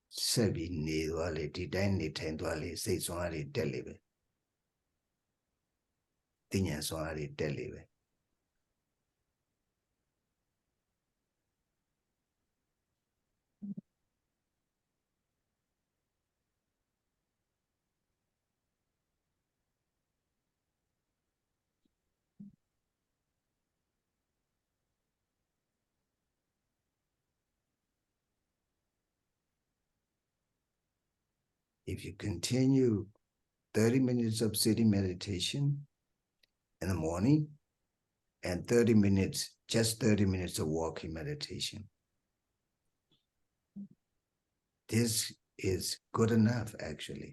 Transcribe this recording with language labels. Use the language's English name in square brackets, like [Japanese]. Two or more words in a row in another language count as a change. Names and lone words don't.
[Burmese] ဆက်ပြီးနေသွားလေဒီတိုင်းနေထိုင်သွားလေစိတ်ဆွမ်းအားတွေတက်လေပဲ သိဉာဏ်ဆွမ်းအားတွေတက်လေပဲ If [English] you continue 30 minutes of sitting meditation in the morning and 30 minutes, just 30 minutes of walking meditation, this is good enough actually.